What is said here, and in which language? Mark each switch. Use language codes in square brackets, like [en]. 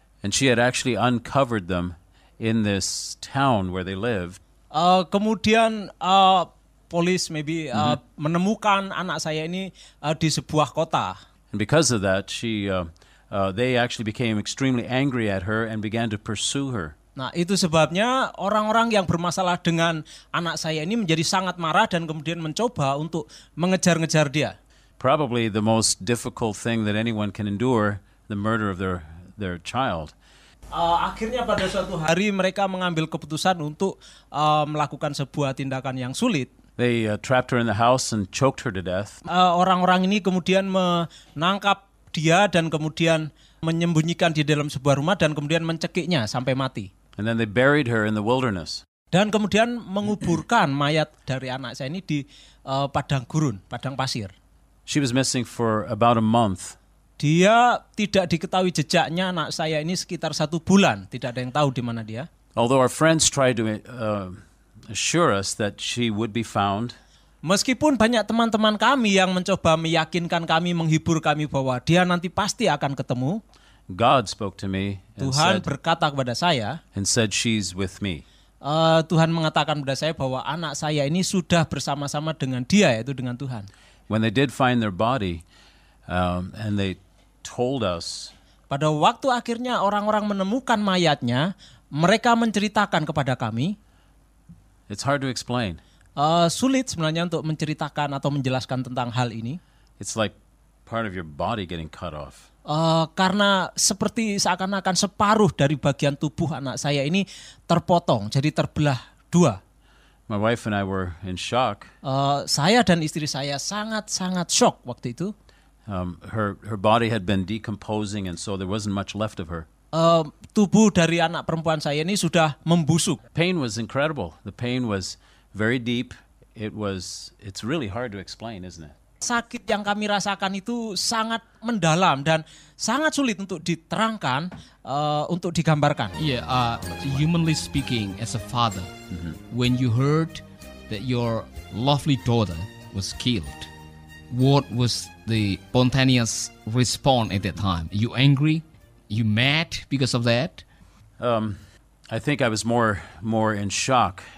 [en] And she had actually uncovered them in this town where they lived. [id] Kemudian polis menemukan anak saya ini di sebuah kota. [en] And because of that, they actually became extremely angry at her and began to pursue her. [id] Nah, itu sebabnya orang-orang yang bermasalah dengan anak saya ini menjadi sangat marah dan kemudian mencoba untuk mengejar-ngejar dia. [en] Probably the most difficult thing that anyone can endure, the murder of their child. [id] Akhirnya pada suatu hari mereka mengambil keputusan untuk melakukan sebuah tindakan yang sulit. [en] They trapped her in the house and choked her to death. [id] Orang-orang ini kemudian menangkap dia dan kemudian menyembunyikan di dalam sebuah rumah dan kemudian mencekiknya sampai mati. [en] And then they buried her in the wilderness. [id] Dan kemudian menguburkan mayat dari anak saya ini di padang gurun, padang pasir. [en] She was missing for about a month. [id] Dia tidak diketahui jejaknya anak saya ini sekitar 1 bulan, tidak ada yang tahu di mana dia. [en] Although our friends tried to assure us that she would be found. [id] Meskipun banyak teman-teman kami yang mencoba meyakinkan kami, menghibur kami bahwa dia nanti pasti akan ketemu, [en] God spoke to me and [id] Tuhan berkata kepada saya [en] and said she's with me. [id] Tuhan mengatakan kepada saya bahwa anak saya ini sudah bersama-sama dengan dia, yaitu dengan Tuhan. [en] When they did find their body, and they told us, [id] pada waktu akhirnya orang-orang menemukan mayatnya, mereka menceritakan kepada kami, [en] It's hard to explain. [id] sulit sebenarnya untuk menceritakan atau menjelaskan tentang hal ini. [en] It's like part of your body getting cut off. [id] Karena seperti seakan-akan separuh dari bagian tubuh anak saya ini terpotong, jadi terbelah dua. [en] My wife and I were in shock. [id] Saya dan istri saya sangat-sangat shock waktu itu. [en] Her body had been decomposing, and so there wasn't much left of her. [id] Tubuh dari anak perempuan saya ini sudah membusuk. [en] Pain was incredible. The pain was very deep. It's really hard to explain, isn't it? [id] Sakit yang kami rasakan itu sangat mendalam dan sangat sulit untuk diterangkan, untuk digambarkan. [en] Yeah, humanly speaking, as a father, when you heard that your lovely daughter was killed, what was the spontaneous response at that time? You angry? You mad because of that? I think I was more in shock.